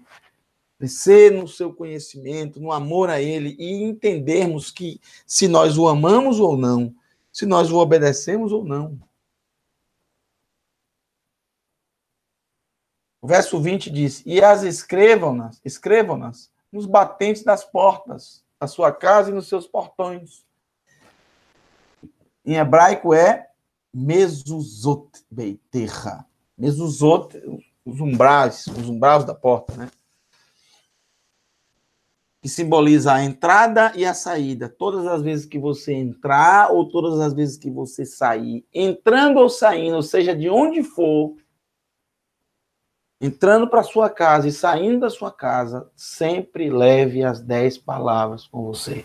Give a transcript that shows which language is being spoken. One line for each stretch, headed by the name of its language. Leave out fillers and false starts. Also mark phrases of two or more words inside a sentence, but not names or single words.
Portuguese: Crescer no seu conhecimento, no amor a Ele e entendermos que se nós o amamos ou não, se nós o obedecemos ou não. O verso 20 diz, e as escrevam-nas nos batentes das portas, da sua casa e nos seus portões. Em hebraico é
Hebrew: מזוזות ביתך.
Portuguese: Mezuzot, os umbrais da porta, né? que simboliza a entrada e a saída. Todas as vezes que você entrar ou todas as vezes que você sair, entrando ou saindo, ou seja, de onde for, entrando para sua casa e saindo da sua casa, sempre leve as 10 palavras com você.